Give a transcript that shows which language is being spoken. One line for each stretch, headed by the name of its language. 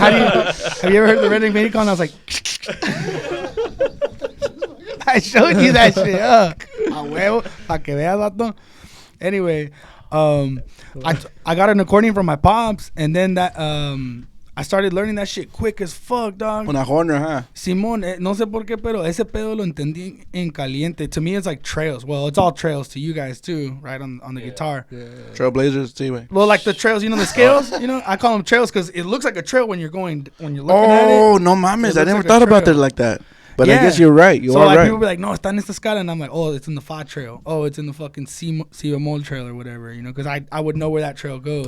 English: Have you ever heard the redneck mating call? And I was like, I showed you that shit.
Spanish: A huevo, pa que veas, vato.
English: Anyway, I got an accordion from my pops, and then that I started learning that shit quick as fuck, dog.
Spanish: Una Horner, huh? Simón, no sé por qué, pero ese pedo lo entendí en caliente.
English: To me, it's like trails. Well, it's all trails to you guys too, right? On the guitar. Yeah. Trailblazers, anyway. Well, like the trails, the scales, I call them trails because it looks like a trail when you're looking at it.
Spanish: Oh, no mames.
English: I never thought about it like that. But I guess you're right. You are right. So people be like, no,
Spanish: está en esta escala.
English: And I'm like, oh, it's in the fa trail. Oh, it's in the fucking C bemol trail or whatever, because I would know where that trail goes.